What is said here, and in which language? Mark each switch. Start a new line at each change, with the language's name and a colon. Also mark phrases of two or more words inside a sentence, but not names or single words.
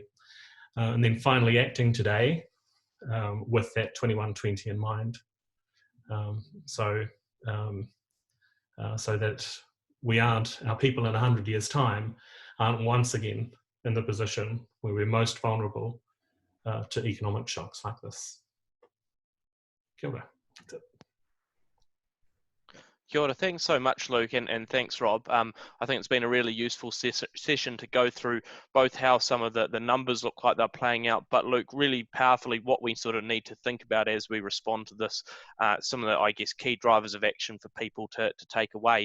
English: And then finally acting today with that 2120 in mind. So that our people in 100 years' time aren't once again in the position where we're most vulnerable to economic shocks like this.
Māori: Kia ora.
English: That's it.
Māori: Kia ora.
English: Thanks so much, Luke, and thanks, Rob. I think it's been a really useful session to go through both how some of the numbers look like they're playing out, but Luke, really powerfully what we sort of need to think about as we respond to this, some of the, I guess, key drivers of action for people to take away.